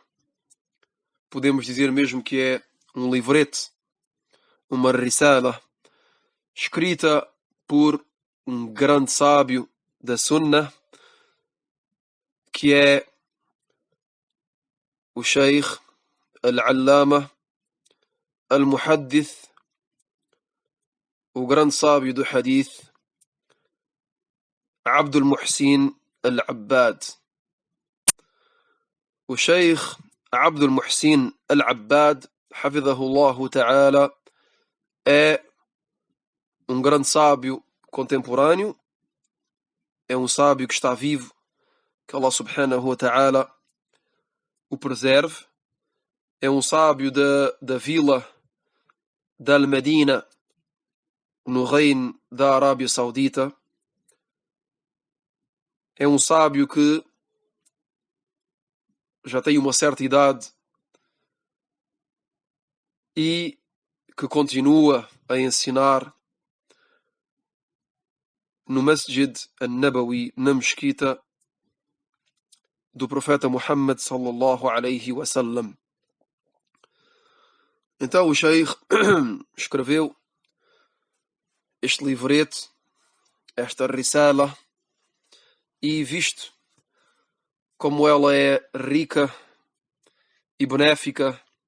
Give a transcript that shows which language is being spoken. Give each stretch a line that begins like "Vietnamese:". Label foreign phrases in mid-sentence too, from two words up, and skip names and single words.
Portuguese: Podemos dizer mesmo que é um livrete, uma risala, escrita por um grande sábio da Sunnah, que é o Sheikh Al-Allama Al-Muhaddith, o grande sábio do Hadith, Abdul Muhsin Al-Abbad. O Sheikh Abdul Muhsin Al-Abbad,
Arabic: حفظه الله تعالى,
Portuguese: é um grande sábio contemporâneo, é um sábio que está vivo, que
Arabic: الله سبحانه وتعالى
Portuguese: o preserve. É um sábio da vila de Al-Madina, no reino da Arábia Saudita. É um sábio que já tem uma certa idade e que continua a ensinar no Masjid An-Nabawi, na mesquita do profeta Muhammad
Arabic: صلى الله عليه وسلم.
Portuguese: Então o Sheikh escreveu este livrete, esta risala, e visto como ela é rica e benéfica,